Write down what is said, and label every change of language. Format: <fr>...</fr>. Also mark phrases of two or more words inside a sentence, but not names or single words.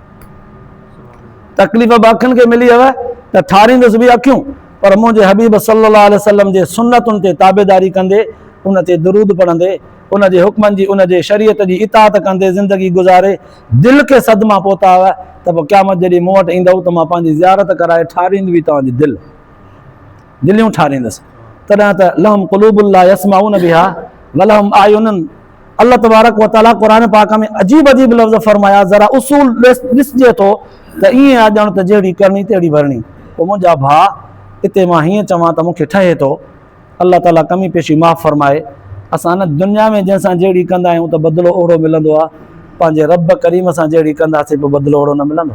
<sd>तकलीफ़ बि अखियुनि खे मिली वयव त ठारींदुसि बि अखियूं, पर मुंहिंजे हबीब</sd> <ar>صلى الله عليه وسلم</ar> <sd>जे सुन्नतुनि ते ताबेदारी कंदे, उन ते दुरूद पढ़ंदे, उन जे हुक्मनि जी, उन जे शरीयत जी इताअत कंदे ज़िंदगी गुज़ारे दिलि खे सदमा पहुता हुआ, त पोइ क़यामत जॾहिं मूं वटि ईंदव त मां पंहिंजी ज़ियारत कराए ठारींदी हुई तव्हांजी दिलियूं ठारींदुसि। तॾहिं त</sd> <ar>لهم قلوب لا يسمعون بها ولهم أعين.</ar> <sd>अल्लाह</sd> <ar>تبارك وتعالى</ar> <sd>क़ुरान पाक में अजीब अजीब लफ़्ज़ फरमाया, ज़रा उसूल ॾिसजे थो त ईअं आहे ॼण त जहिड़ी करणी तहिड़ी भरणी। पोइ मुंहिंजा भाउ, हिते मां हीअं चवां त मूंखे ठहे थो, अल्लाह ताला कमी पेशी माफ़ फरमाए। असां न दुनिया में जंहिंसां जहिड़ी कंदा आहियूं त बदिलो ओहिड़ो मिलंदो आहे, पंहिंजे रब करीम सां जहिड़ी कंदासीं पोइ बदिलो ओहिड़ो न मिलंदो।</sd>